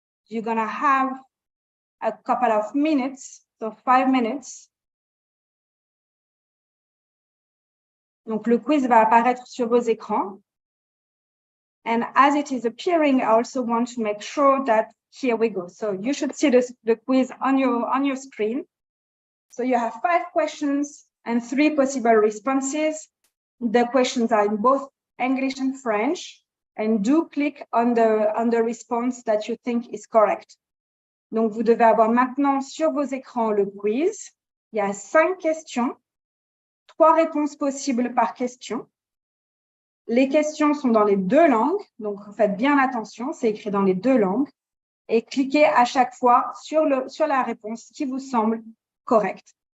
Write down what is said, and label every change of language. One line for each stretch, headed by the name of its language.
English: You're gonna have a couple of minutes, so 5 minutes.
French: Donc le quiz va apparaître sur vos écrans.
English: And as it is appearing, I also want to make sure that here we go. So you should see the quiz on your screen. So you have 5 questions and 3 possible responses. The questions are in both English and French. And do click on the response that you think is correct.
French: Donc, vous devez avoir maintenant sur vos écrans le quiz. Il y a 5 questions, 3 réponses possibles par question. Les questions sont dans les 2 langues, donc faites bien attention, c'est écrit dans les 2 langues. Et cliquez à chaque fois sur la réponse qui vous semble correcte.